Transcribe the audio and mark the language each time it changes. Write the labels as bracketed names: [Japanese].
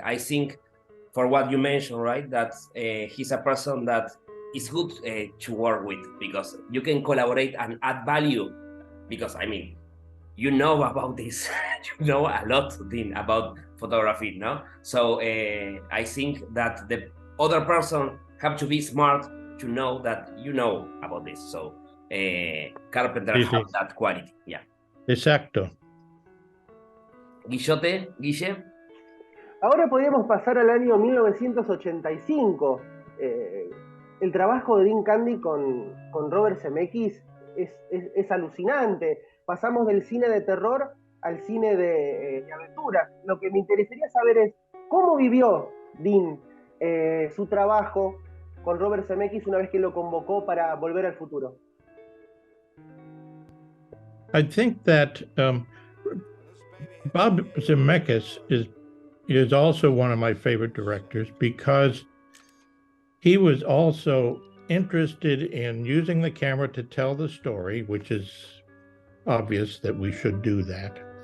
[English] I think for what you mentioned, right, that he's a person that is good to work with, because you can collaborate and add value, because I mean, you know about this, you know a lot Dean, about photography, no? So I think that the other person have to be smart to know that you know about this. So Carpenter have that quality, yeah. [Spanish] Exacto. Guille. Ahora podríamos pasar al año 1985. El trabajo de Dean Cundey con Robert Zemeckis es alucinante. Pasamos del cine de terror al cine de aventura. Lo que me interesaría saber es cómo vivió Dean su trabajo con Robert Zemeckis una vez que lo convocó para Volver al Futuro. [English] I think that Bob Zemeckis is also one of my favorite directors, because he was also interested in using the camera to tell the story, which is obvious that we should do that.